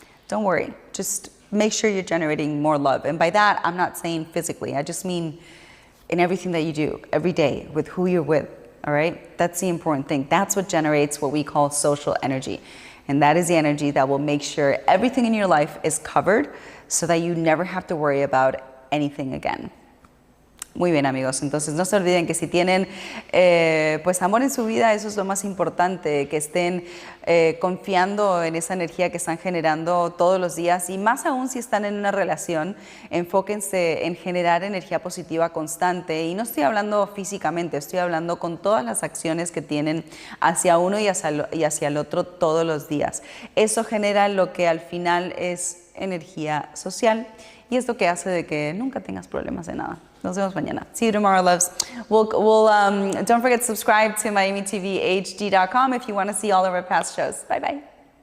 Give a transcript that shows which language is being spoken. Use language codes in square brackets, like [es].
[en] Don't worry, just make sure you're generating more love. And by that, I'm not saying physically, I just mean in everything that you do, every day, with who you're with, all right? That's the important thing. That's what generates what we call social energy. And that is the energy that will make sure everything in your life is covered so that you never have to worry about anything again. [es] Muy bien, amigos, entonces no se olviden que si tienen pues amor en su vida, eso es lo más importante, que estén confiando en esa energía que están generando todos los días, y más aún si están en una relación, enfóquense en generar energía positiva constante, y no estoy hablando físicamente, estoy hablando con todas las acciones que tienen hacia uno y hacia el otro todos los días. Eso genera lo que al final es energía social, y es lo que hace de que nunca tengas problemas de nada. Nos vemos mañana. [en] See you tomorrow, loves. Don't forget to subscribe to MiamiTVHD.com if you want to see all of our past shows. Bye-bye.